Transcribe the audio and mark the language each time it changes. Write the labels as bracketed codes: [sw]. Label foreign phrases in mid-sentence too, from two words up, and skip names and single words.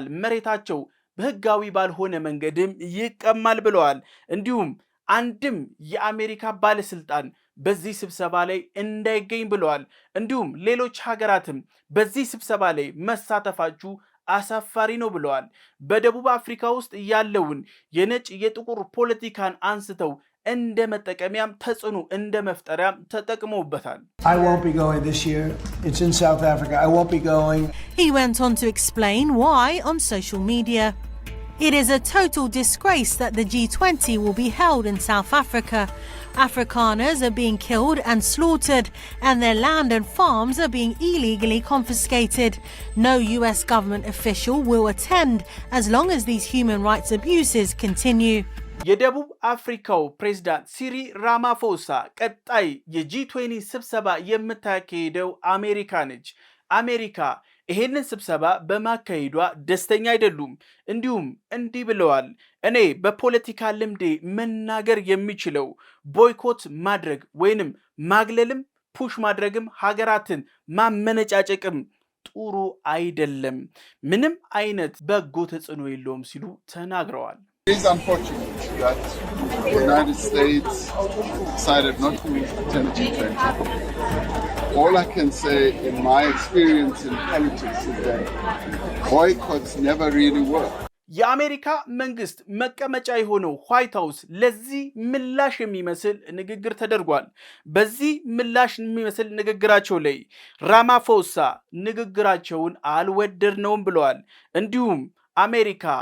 [am] መሬታቸው በህጋዊ ባልሆነ መንገድም ይቀማል ብለዋል። እንዲሁም አንድም የአሜሪካ ባለስልጣን በዚህ ስብሰባ ላይ እንዳይገኝ ብለዋል። እንዲሁም ሌሎች ሀገራትም በዚህ ስብሰባ ላይ መሳተፋችሁ አሳፋሪ ነው ብለዋል። በደቡብ አፍሪካ ውስጥ ያለውን የነጭ የጥቁር ፖለቲካን አንስተው እንደ መጠቀሚያም ተጽዕኖ እንደ መፍጠሪያም ተጠቅመውበታል። [en] I won't be going this year. It's in South Africa. I won't be going. He went on to explain why on social media. It is a total disgrace that the G20 will be held in South Africa. Afrikaners are being killed and slaughtered, and their land and farms are being illegally confiscated. No US government official will attend as long as these human rights abuses continue. [am] የደቡብ አፍሪካው ፕሬዝዳንት ሲሪል ራማፎሳ ቀጣይ የጂ20 ስብሰባ የምታካሄደው አሜሪካ ነች። አሜሪካ ይሄንን ስብሰባ በማካሄዷ ደስተኛ አይደሉም። እንዲሁም እንዲህ ብለዋል፣ እኔ በፖለቲካ ልምዴ መናገር የሚችለው ቦይኮት ማድረግ ወይንም ማግለልም ፑሽ ማድረግም ሀገራትን ማመነጫጨቅም ጥሩ አይደለም፣ ምንም አይነት በጎ ተጽዕኖ የለውም ሲሉ ተናግረዋል። [en] It is unfortunate that the United States decided not to attend G20. All I can say in my experience in politics is that boycotts never really work. [am] የአሜሪካ መንግስት መቀመጫ የሆነው ዋይት ሃውስ ለዚህ ምላሽ የሚመስል ንግግር ተደርጓል። በዚህ ምላሽ የሚመስል ንግግራቸው ላይ ራማፎሳ ንግግራቸውን አልወደድነውም ብለዋል። እንዲሁም አሜሪካ